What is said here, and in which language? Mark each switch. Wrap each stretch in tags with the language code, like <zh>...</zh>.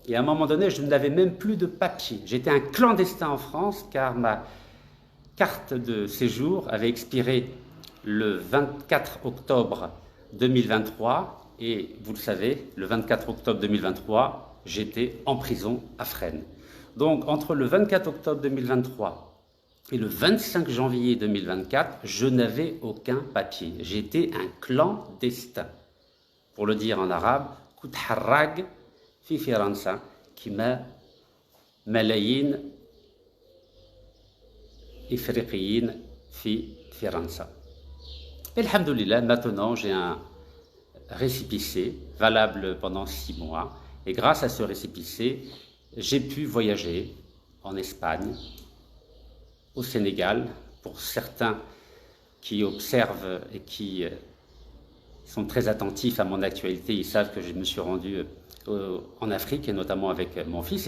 <fr>Et à un moment donné, je n'avais même plus de papier. J'étais un clandestin en France car ma carte de séjour avait expiré le 24 octobre 2023. Et vous le savez, le 24 octobre 2023, j'étais en prison à Fresnes. Donc entre le 24 octobre 2023 et le 25 janvier 2024, je n'avais aucun papier. J'étais un clandestin. Pour le dire en arabe,</fr> <ar>كنت حراق في فرنسا كما ملايين إفريقيين في فرنسا.</ar> <fr>Et alhamdoulilah, maintenant j'ai un récépissé valable pendant 6 mois. Et grâce à ce récépissé, j'ai pu voyager en Espagne, au Sénégal. Pour certains qui observent et qui sont très attentifs à mon actualité, ils savent que je me suis rendu en Afrique, et notamment avec mon fils.</fr>